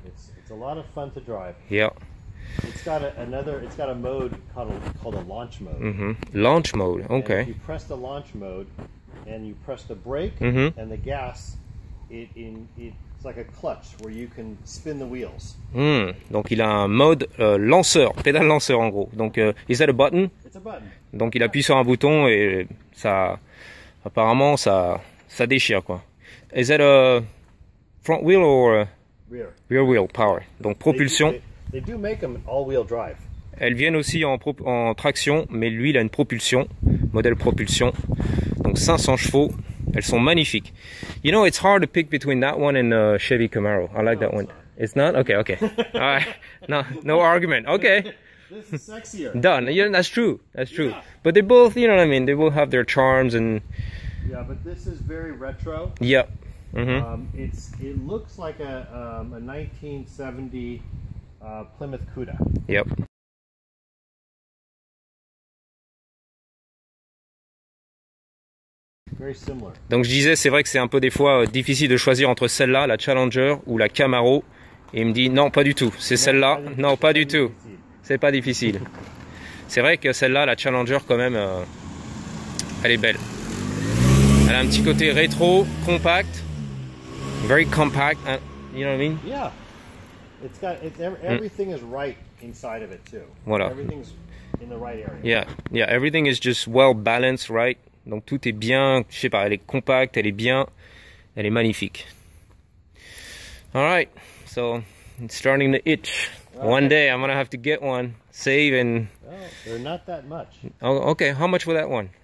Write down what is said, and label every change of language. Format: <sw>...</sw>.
<en>It's a lot of fun to drive. Yeah. It's got a mode called a launch mode. Launch mode, okay. And if you press the launch mode and you press the brake and the gas, it's like a clutch where you can spin the wheels.</en> <fr>Donc il a un mode lanceur, pédale lanceur en gros.</fr> <en>Donc is that a button? It's a button.</en> <fr>Donc il appuie sur un bouton et ça, apparemment ça déchire quoi.</fr> <en>Is that a front wheel or rear wheel power?</en> <fr>Donc propulsion.</fr> <en>They do make them all-wheel drive.</en> <fr>Elles viennent aussi en traction, mais lui il a une propulsion, modèle propulsion. Donc 500 chevaux. Elles sont magnifiques.</fr> <en>You know, it's hard to pick between that one and Chevy Camaro. I like that one. It's not? Okay, okay. All right. No argument. Okay. This is sexier. Done. Yeah, that's true. That's true. Yeah. But they both, you know what I mean, they both have their charms and... Yeah, but this is very retro. Yep. It looks like a 1970 Plymouth Cuda. Yep. Very similar.</en> <fr>Donc je disais, c'est vrai que c'est un peu des fois difficile de choisir entre celle-là, la Challenger, ou la Camaro. Et il me dit, non, pas du tout. C'est celle-là. Non, pas du tout. C'est pas difficile. C'est vrai que celle-là, la Challenger, quand même, elle est belle. Elle a un petit côté rétro, compact.</fr> <en>Very compact. You know what I mean? Yeah. Everything is right inside of it too.</en> <fr>Voilà.</fr> <en>Everything's in the right area. Yeah. Everything is just well balanced, right?</en> <fr>Donc tout est bien, je sais pas, elle est compacte, elle est magnifique.</fr> <en>Alright, so it's starting to itch. Okay. One day I'm gonna have to get one, save and... Oh, they're not that much. Oh, okay, how much for that one?</en>